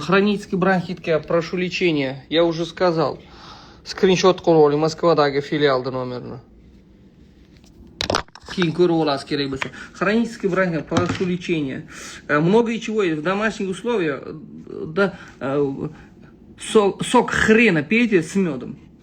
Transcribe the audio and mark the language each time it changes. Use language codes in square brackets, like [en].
[ru] Хронический бронхитка, прошу лечения. Я уже сказал. [uz] Скриншот qilib Moskvadagi filialda nomerni. Keyin ko'rib olasiz kerak bo'lsa. [ru] Хронический бронхит, прошу лечения. Много и чего есть в домашних условиях. Да, сок хрена пейте с медом.